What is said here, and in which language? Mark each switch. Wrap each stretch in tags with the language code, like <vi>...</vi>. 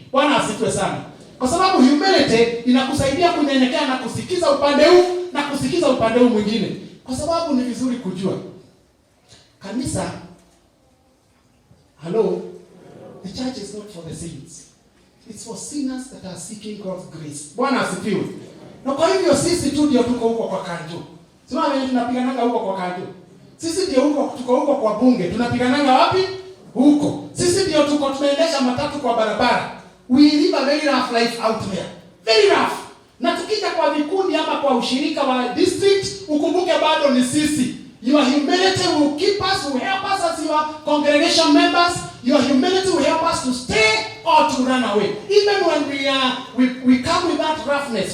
<sw>Bwana asifiwe sana. Kwa sababu humility inakusaidia kunyenyekea na kusikiza upande huu na kusikiza upande huu mwingine. Kwa sababu ni vizuri kujua kanisa,</sw> <en>hello, the church is not for the saints. It's for sinners that are seeking God's grace.</en> <sw>Bwana asifiwe. Na kwa hivyo sisi tu ndio tuko huko kwa kanjo. Sema wewe tunapigananga huko kwa kanjo. Sisi ndio tuko huko kwa bunge. Tunapigananga wapi? Huko. Sisi ndio tunaendesha matatu kwa barabara.</sw> <en>We live a very rough life out there. Very rough.</en> <sw>Na tukija kwa vikundi ama kwa ushirika wa district, ukumbuke bado ni sisi.</sw> <en>Your humility will keep us, will help us as your congregation members. Your humility will help us to stay or to run away. Even when we come with that roughness.</en>